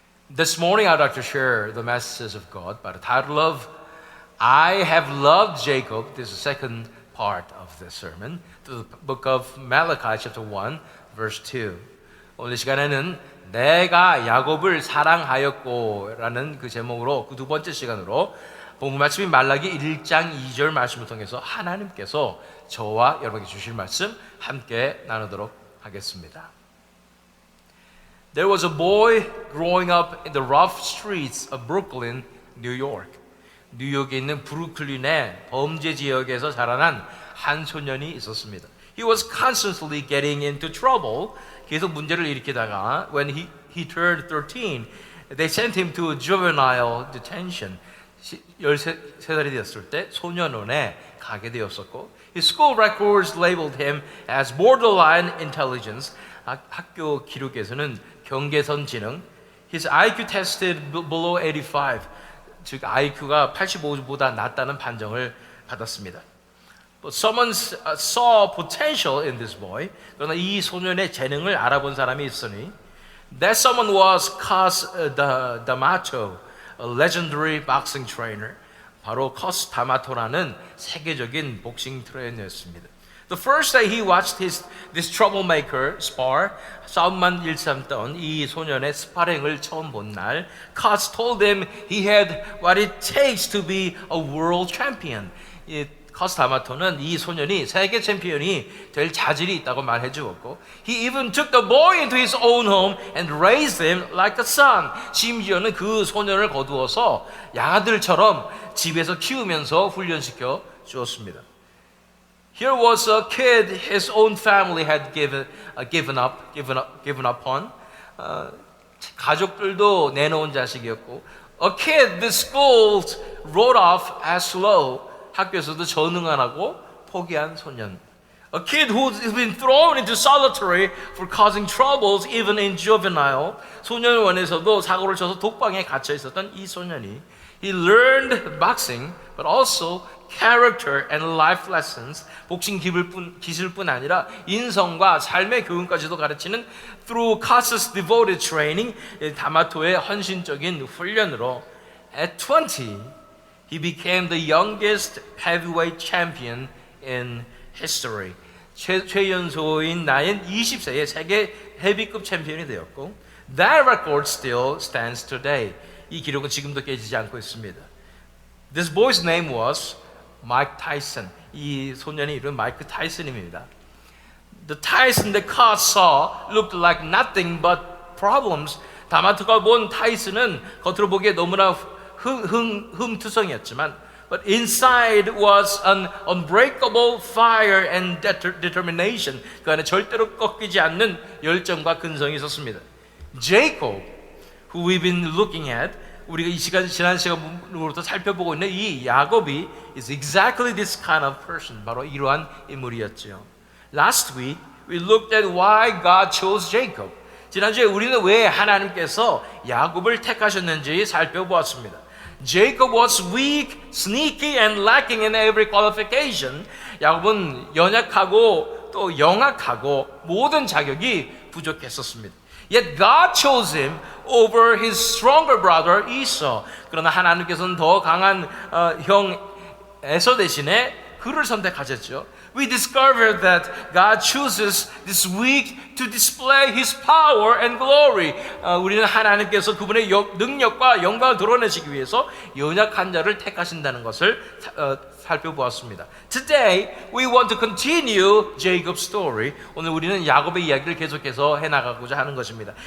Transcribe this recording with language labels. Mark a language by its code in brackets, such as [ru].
[en] This morning I'd like to share the message of God by the title of I Have Loved Jacob. This is the second part of the sermon, the book of Malachi chapter 1 verse 2. [ko] 오늘 시간에는 내가 야곱을 사랑하였고 라는 그 제목으로 그 두 번째 시간으로 본문 말씀인 말라기 1장 2절 말씀을 통해서 하나님께서 저와 여러분에게 주실 말씀 함께 나누도록 하겠습니다. [en] There was a boy growing up in the rough streets of Brooklyn, New York. [ko] 뉴욕에 있는 브루클린의 범죄 지역에서 자라난 한 소년이 있었습니다. [en] He was constantly getting into trouble. [ko] 계속 문제를 일으키다가 [en] when he turned 13, they sent him to juvenile detention. [ko] 13살이 되었을 때 소년원에 가게 되었었고 [en] His school records labeled him as borderline intelligence. [ko] 학교 기록에서는 경계선 지능. [en] His IQ tested below 85. [ko] 즉 IQ가 85보다 낮다는 판정을 받았습니다. [en] But someone saw potential in this boy. [ko] 그러나 이 소년의 재능을 알아본 사람이 있으니 [en] That someone was Cus D'Amato, a legendary boxing trainer. [ko] 바로 커스 다마토라는 세계적인 복싱 트레이너였습니다. [en] The first day he watched this troublemaker spar, [ko] 싸움만 일삼던 이 소년의 스파링을 처음 본 날, [en] Cus told him he had what it takes to be a world champion. [ko] 커스 다마토는 이 소년이 세계 챔피언이 될 자질이 있다고 말해 주었고 [en] He even took the boy into his own home and raised him like a son. [ko] 심지어는 그 소년을 거두어서 양아들처럼 집에서 키우면서 훈련시켜 주었습니다. [en] Here was a kid his own family had given up on. [ko] 가족들도 내놓은 자식이었고 [en] A kid the schools wrote off as slow. [ko] 학교에서도 전응 안 하고 포기한 소년. [en] A kid who's been thrown into solitary for causing troubles even in juvenile. [ko] 소년원에서도 사고를 쳐서 독방에 갇혀 있었던 이 소년이 [en] He learned boxing but also character and life lessons. [ko] 복싱 기술뿐 아니라 인성과 삶의 교훈까지도 가르치는 [en] through Cus's devoted training. [ko] 다마토의 헌신적인 훈련으로 [en] At 20 He became the youngest heavyweight champion in history. [ko] 최연소인 나이인 20세의 세계 헤비급 챔피언이 되었고 [en] That record still stands today. [ko] 이 기록은 지금도 깨지지 않고 있습니다. [en] This boy's name was Mike Tyson. [ko] 이 소년의 이름은 마이크 타이슨입니다. [en] The Tyson that Cus saw looked like nothing but problems. [ko] 다마토가 본 타이슨은 겉으로 보기에 너무나 흠투성이었지만 [en] But inside was an unbreakable fire and determination. [ko] 그 안에 절대로 꺾이지 않는 열정과 근성이 있었습니다. [en] Jacob, who we've been looking at, [ko] 우리가 이 지난 시간으로부터 살펴보고 있는 이 야곱이 [en] is exactly this kind of person. [ko] 바로 이러한 인물이었죠. [en] Last week we looked at why God chose Jacob. [ko] 지난주에 우리는 왜 하나님께서 야곱을 택하셨는지 살펴보았습니다. [en] Jacob was weak, sneaky, and lacking in every qualification. [ko] 야곱은 연약하고 또 영악하고 모든 자격이 부족했었습니다. [en] Yet God chose him over his stronger brother Esau. [ko] 그러나 하나님께서는 더 강한 형 에서 대신에 그를 선택하셨죠. [en] We discovered that God chooses this weak to display His power and glory. [ko] 우리는 하나님께서 그분의 능력과 영광을 드러내시기 위해서 연약한 자를 택하신다는 것을 살펴보았습니다. [en] Today we want to continue Jacob's story. [ko] 오늘 우리는 야곱의 이야기를 계속해서 해나가고자 하는 것입니다.